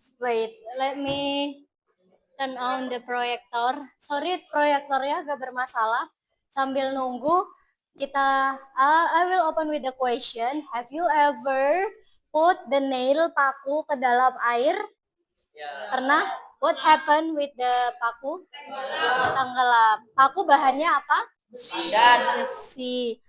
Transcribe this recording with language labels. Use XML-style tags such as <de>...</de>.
<en>Wait, let me turn on the projector.</en> <id>Sorry, proyektornya agak bermasalah. Sambil nunggu,</id> <en>I will open with the question. Have you ever put the nail</en> <id>paku ke dalam air? Pernah?</id> <en>What happened with the paku?</en> <id>Tenggelam. Paku bahannya apa? Besi.</id>